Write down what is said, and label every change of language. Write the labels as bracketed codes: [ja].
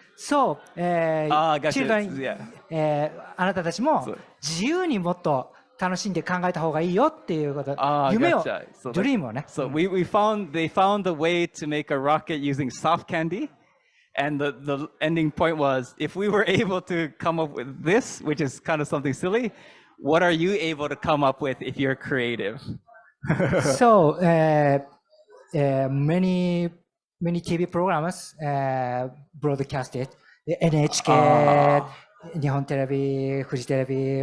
[en] So, children, [ja] あなたたちも自由にもっと楽しんで考えた方がいいよっていうこと、夢を、dream をね。 [en] So they found a way to make a rocket using soft candy. And the ending point was, if we were able to come up with this, which is kind of something silly, what are you able to come up with if you're creative? So, many TV programs broadcasted. [ja] NHK, 日本テレビ、フジテレビ、